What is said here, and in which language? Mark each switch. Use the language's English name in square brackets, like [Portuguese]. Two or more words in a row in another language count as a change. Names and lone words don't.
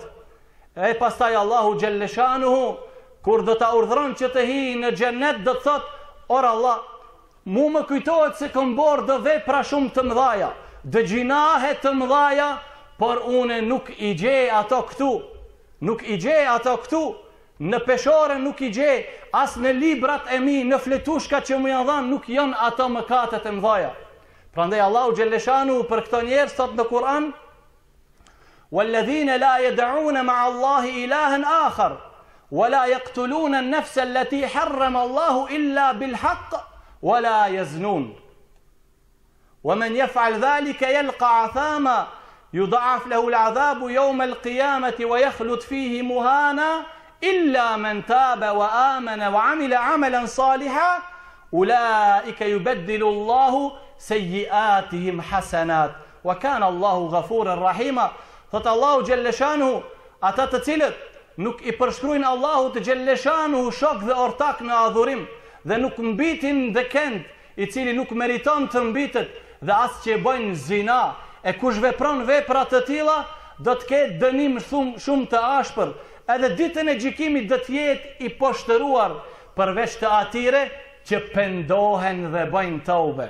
[Albanian] E pastaj [Arabic] الله جل شأنه, [Albanian] kur do ta urdhron që të hi në xhennet, do të thot, or Allah, mu më kujtohet se kom bërë dë vepra shumë të mëdhaja, dë gjinahe të mëdhaja, por une nuk i gjej ato këtu. Nuk i gjej ato këtu. Në peshore nuk i gjej, as në librat e mi, në fletushka që më janë dhanë, nuk janë ato mëkatet e mëdhaja. Prandaj [Arabic] الله جل شأنه [Albanian] për këto njerëz thot në Kur'an: [Arabic] "والذين لا يدعون مع الله إلها آخر ولا يقتلون النفس التي حرم الله إلا بالحق ولا يزنون. ومن يفعل ذلك يلق أثاما يضاعف له العذاب يوم القيامة ويخلد فيه مهانا إلا من تاب وآمن وعمل عملا صالحا أولئك يبدل الله سيئاتهم حسنات وكان الله غفورا رحيما." [Albanian] Thot [Arabic] الله جل شأنه, [Albanian] ata të cilët nuk i përshkruajnë Allahut xhelleshanuhu shok dhe ortak në adhurim dhe nuk mbitin dhe kënd i cili nuk meriton të mbitet dhe as që bëjnë zina, e kush vepron vepra të tilla do të ketë dënim shumë të ashpër, edhe ditën e gjykimit do të jetë i poshtëruar përveç të atyre që pendohen dhe bëjnë tobe.